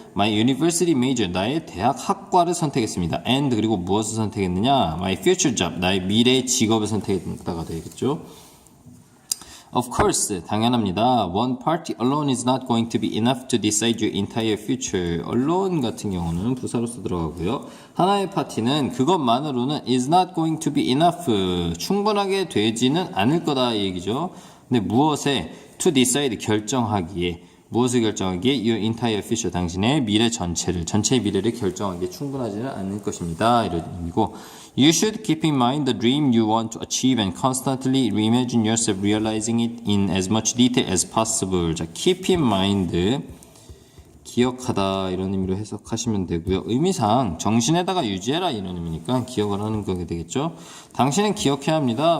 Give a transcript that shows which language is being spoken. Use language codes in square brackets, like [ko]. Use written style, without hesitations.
[en] My university major, [ko] 나의 대학 학과를 선택했습니다. And 그리고 무엇을 선택했느냐? [en] My future job, [ko] 나의 미래의 직업을 선택했다가 되겠죠. [en] Of course, [ko] 당연합니다. [en] One party alone is not going to be enough to decide your entire future. [ko] alone 같은 경우는 부사로서 들어가고요. 하나의 파티는 그것만으로는 [en] is not going to be enough. [ko] 충분하게 되지는 않을 거다 이 얘기죠. 근데 무엇에? to decide, 결정하기에. 무엇을 결정하기에? [en] your entire future, [ko] 당신의 미래 전체의 미래를 결정하기에 충분하지는 않을 것입니다. 이런 의미고, [en] You should keep in mind the dream you want to achieve and constantly reimagine yourself realizing it in as much detail as possible. [ko] 자, [en] keep in mind, [ko] 기억하다 이런 의미로 해석하시면 되고요. 의미상 정신에다가 유지해라 이런 의미니까 기억을 하는 거게 되겠죠. 당신은 기억해야 합니다.